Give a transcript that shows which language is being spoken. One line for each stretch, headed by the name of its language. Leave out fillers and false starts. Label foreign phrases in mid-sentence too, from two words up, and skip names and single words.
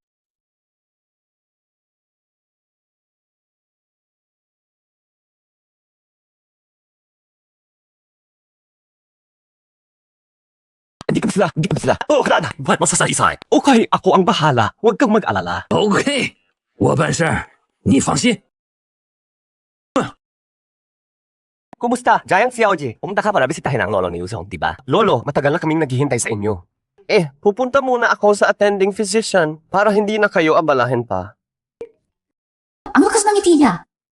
Filipino: Hindi ka sila. Oo, kada. Ba't masasaysay? Okay, ako ang bahala. Huwag kang mag-alala.
Chinese: OK，我办事儿，你放心。
Filipino: Kumusta? Giant Xiaoji, pumunta ka para bisitahin ang lolo ni Yuzong, di ba? Lolo, matagal na kaming naghihintay sa inyo. Pupunta muna ako sa attending physician para hindi na kayo abalahin pa. Ang lakas ng ngiti niya.